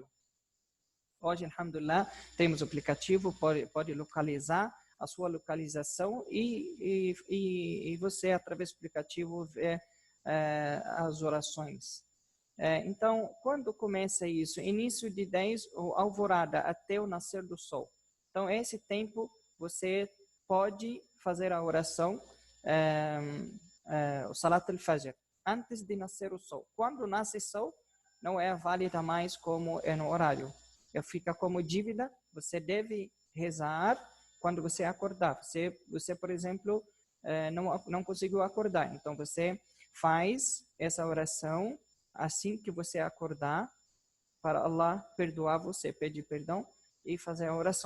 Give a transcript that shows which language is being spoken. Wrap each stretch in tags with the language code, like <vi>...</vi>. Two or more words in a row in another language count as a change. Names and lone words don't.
<pt>Hoje, alhamdulillah, temos o aplicativo, pode localizar a sua localização e você, através do aplicativo, vê as orações. Então, quando começa isso? Início de 10, ou alvorada, até o nascer do sol. Então, esse tempo, você pode fazer a oração, o</pt> <ar>Salat al-Fajr,</ar> <pt>antes de nascer o sol. Quando nasce o sol, não é válida mais como é no horário. Fica como dívida, você deve rezar quando você acordar. Você por exemplo, não conseguiu acordar, então você faz essa oração assim que você acordar, para Allah perdoar você, pedir perdão e fazer a oração.</pt>